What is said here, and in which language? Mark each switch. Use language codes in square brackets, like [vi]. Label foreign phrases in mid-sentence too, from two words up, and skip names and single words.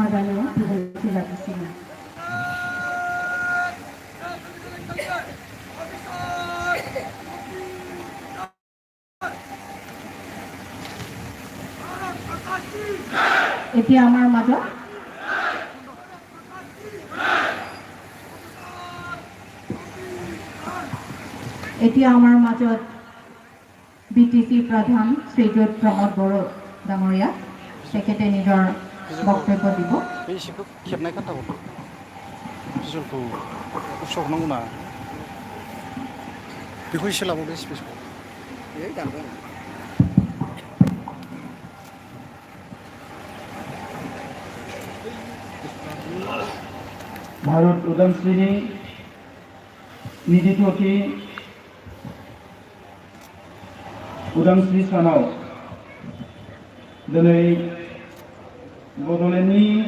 [brx] बेयाव बिबुंथि लाखिसिगोन। [as] এতিয়া আমাৰ মাজত BTC প্ৰধান শ্ৰীযুত প্ৰমোদ বড়ো ডাঙৰীয়া তেখেতে নিজৰ বক্তব্য দিব। [brx] बे एसेखौ खेबनाय खान्थाखौ फिजलखौ उसौनांगौ ना बेखौ एसे लाबावदो स्पेसखौ भारत उदांस्रिनि 22थि उदांस्रि सानाव दिनै बड'लेण्डनि